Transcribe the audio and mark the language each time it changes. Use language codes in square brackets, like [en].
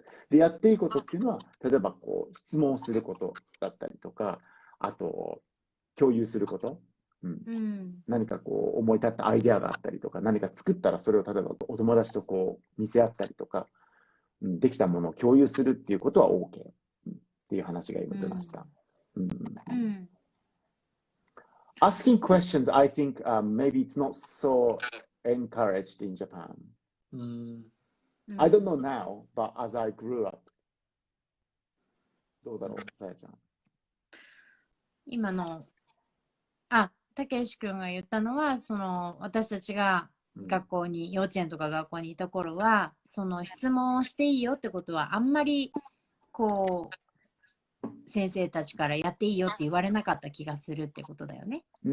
[ja] で、やっていいことっていうのは、例えばこう、質問することだったりとか、あと、共有すること。何かこう思い立ったアイデアがあったりとか、何か作ったらそれを例えばお友達とこう見せ合ったりとか、できたものを共有するっていうことは OK、っていう話が今出ました。 [en] Asking questions, I think maybe it's not so encouraged in Japan. I don't know now, but as I grew up. [ja] どうだろう、さやちゃん。今の、たけし君が言ったのは、その私たちが学校に、幼稚園とか学校にいた頃は、その質問をしていいよってことはあんまりこう先生たちからやっていいよって言われなかった気がするってことだよね。